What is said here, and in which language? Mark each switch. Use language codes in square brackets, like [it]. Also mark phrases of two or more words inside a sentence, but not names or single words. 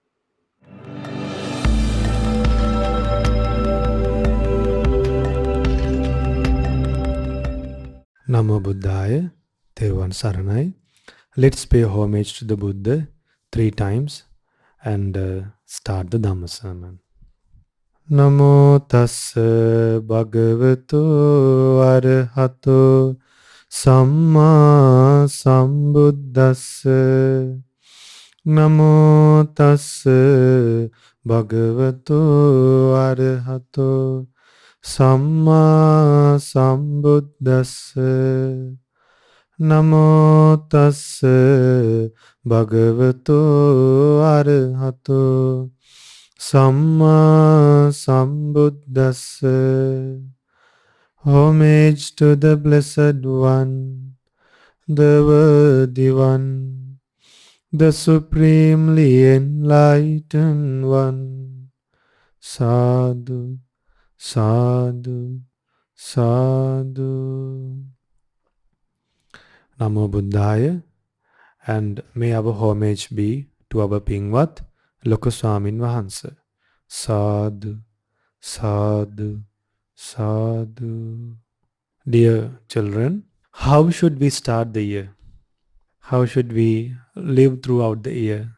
[pi] Namo Buddhaya, [si] තෙරුවන් සරණයි. [en] Let's pay homage to the Buddha 3 times and start the Dhamma sermon. [pi] Namo tassa bhagavato arahato samma sambuddhassa. Namo tassa bhagavato arahato samma sambuddhassa. Namo tassa bhagavato arahato samma sambuddhassa. [en] Homage to the Blessed One, the Worthy One, the Supremely Enlightened One. [pi] Sadhu, sadhu, sadhu. Namo Buddhaya, [en] and may our homage be to our Pingvat, Lokaswamin Vahansa. [pi] Sadhu, sadhu, sadhu. [en] Dear children, how should we start the year? How should we live throughout the year?